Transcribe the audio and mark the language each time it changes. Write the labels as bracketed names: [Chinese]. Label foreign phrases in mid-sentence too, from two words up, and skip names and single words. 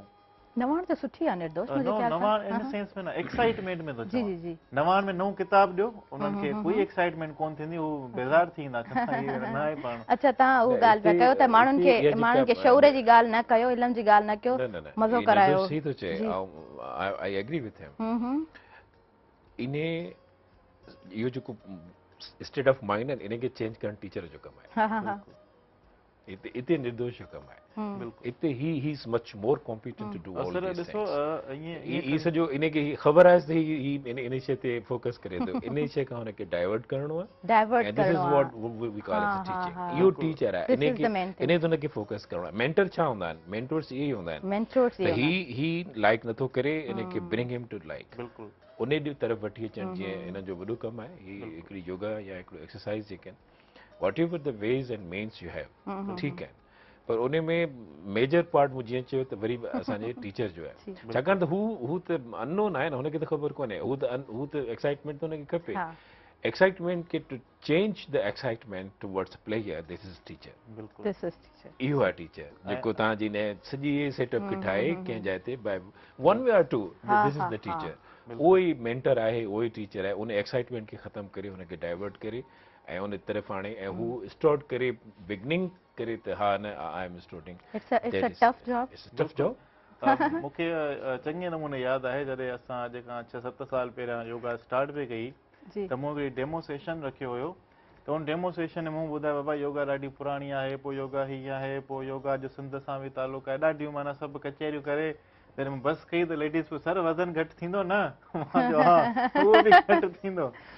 [Sindhi] नवाण त सुठी आहे निर्दोष मुंहिंजे ख्याल सां नवाण इन सेंस में न एक्साइटमेंट में थो जी जी जी नवाण में नओं किताब ॾियो उन्हनि खे कोई एक्साइटमेंट कोन थींदी हू बेज़ार थी वेंदा न आहे पाण अच्छा तव्हां उहा ॻाल्हि पिया कयो त माण्हुनि खे शौर जी ॻाल्हि न कयो इल्म जी ॻाल्हि न कयो मज़ो करायो सही थो चए [English] I agree with him [Sindhi] इने इहो जेको [English] state of mind [Sindhi] आहे इन खे चेंज करणु टीचर जो कमु आहे इते निर्दोष जो कमु आहे इते [English] He is much more competent to do all this things [Sindhi] ही सॼो इन खे ख़बर आहे त ही इन शइ ते फोकस करे थो इन शइ खां हुनखे डाइवर्ट करणो आहे [English] and this is what we call it teaching [Sindhi] इहो टीचर आहे इन ते हुनखे फोकस करणो आहे मेंटर छा हूंदा आहिनि मेंटोर्स इहे ई हूंदा आहिनि त ही लाइक नथो करे इनखे [English] bring him to like [Sindhi] बिल्कुलु उन ॾींहुं तरफ़ वठी अचणु जीअं हिन जो वॾो कमु आहे ही हिकिड़ी योगा या हिकिड़ो एक्सरसाइज़ जेके आहिनि [English] whatever the ways and means you have [Sindhi] ठीकु आहे पर उन में [English] major part [Sindhi] मूं जीअं चयो त वरी असांजे टीचर जो आहे छाकाणि त हू त अननोन आहे न हुनखे त ख़बर कोन्हे हू त एक्साइटमेंट त हुनखे खपे एक्साइटमेंट खे [English] to change the excitement towards player this is teacher [Sindhi] इहो आहे टीचर जेको तव्हांजी सॼी सेटअप खे ठाहे कंहिं जाइ ते [English] by one way or two this is the teacher [Sindhi] उहो ई मेंटर आहे उहो ई टीचर आहे उन एक्साइटमेंट खे ख़तमु करे हुनखे डाइवर्ट करे ऐं उन तरफ़ आणे ऐं हू स्टार्ट करे बिगनिंग करे त हा न [English] I am starting tough job [Sindhi] मूंखे चङे नमूने यादि आहे जॾहिं असां अॼु खां 6-7 साल पहिरियां योगा स्टार्ट बि कई त मूं हिकिड़ी [English] demo session [Sindhi] रखियो हुयो त उन [English] demo session [Sindhi] में मूं ॿुधायो बाबा योगा ॾाढी पुराणी आहे पोइ योगा हीअं आहे पोइ योगा जो सिंध सां बि तालुक़ु आहे ॾाढियूं माना सभु कचहरियूं करे तॾहिं मूं बसि कई त लेडीज़ पोइ सर वज़न घटि थींदो न उहो बि घटि थींदो